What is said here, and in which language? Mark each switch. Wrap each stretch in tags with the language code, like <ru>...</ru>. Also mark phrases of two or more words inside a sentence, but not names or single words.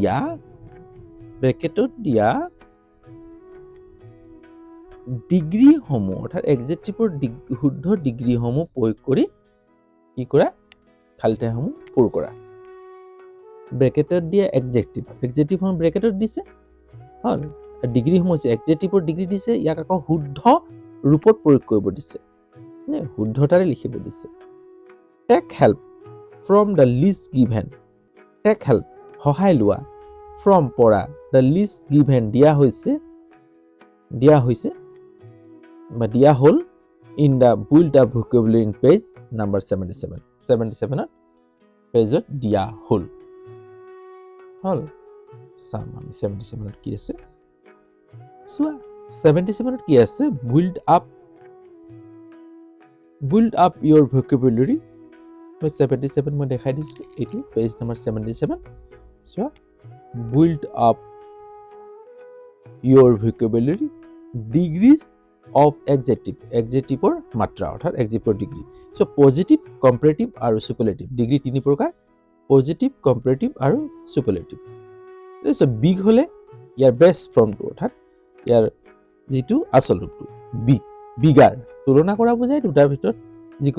<as>দিয়া ডিগ্ৰীসমূহ অৰ্থাৎ adjectiveৰ শুদ্ধ ডিগ্ৰীসমূহ প্ৰয়োগ কৰি কি কৰা খালি ঠাইসমূহ পূৰ কৰা ব্ৰেকেটত দিয়া adjectiveখন ব্ৰেকেটত দিছে হল ডিগ্ৰীসমূহ আছে adjectiveৰ ডিগ্ৰী দিছে ইয়াক আকৌ শুদ্ধ ৰূপত প্ৰয়োগ কৰিব দিছে নে শুদ্ধতাৰে লিখিব দিছে</as> <en>take help from the list given take help</en> <as>সহায় লোৱা from পৰা</as> <en>the list given</en> <as>দিয়া বা দিয়া হল</as> <en>in the build up vocabulary in page number 77</en> <as>পেজত দিয়া হল চাম আমি 77 কি আছে চোৱা 77 কি আছে</as> <en>build up your vocabulary</en> <as>77 মই দেখাই দিছো এইটো পেজ নম্বৰ 77 চোৱা</as> <en>build up your vocabulary degrees of</en> <as>adjectiveৰ মাত্ৰা অৰ্থাৎ adjectiveৰ ডিগ্ৰী সো</as> <en>positive comparative</en> <as>আৰু</as> <en>superlative degree</en> <as>তিনি প্ৰকাৰ</as> <en>positive comparative</en> <as>আৰু সুপাৰলেটিভ সো বিগ হলে ইয়াৰ</as> <en>best form</en> <as>অৰ্থাৎ ইয়াৰ যেটো আসল ৰূপটো বিগাৰ তুলনা কৰা বুজায় দুটাৰ ভিতৰত যিকোনো</as>